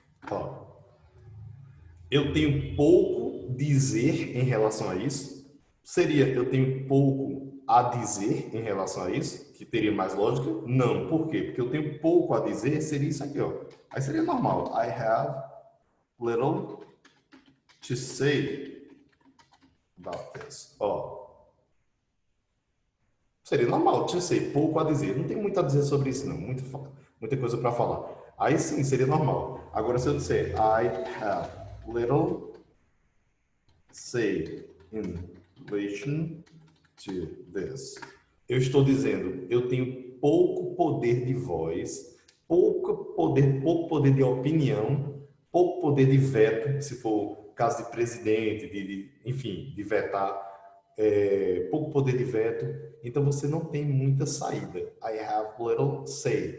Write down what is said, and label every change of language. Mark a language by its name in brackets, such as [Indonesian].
[Portuguese] Ó, eu tenho pouco dizer em relação a isso. Seria eu tenho pouco a dizer em relação a isso, que teria mais lógica? Não. Por quê? Porque eu tenho pouco a dizer, seria isso aqui, ó. Aí seria normal. [English] I have little to say about this. Ó, [Portuguese] Seria normal, tinha sei, pouco a dizer. Não tem muito a dizer sobre isso, não. Muita coisa para falar. Aí sim, seria normal. Agora, se eu disser [English] I have little say in relation to this. [Portuguese] Eu estou dizendo, eu tenho pouco poder de voz, pouco poder de opinião, pouco poder de veto, se for caso de presidente, enfim, de vetar, pouco poder de veto. Então você não tem muita saída. [English] I have little say.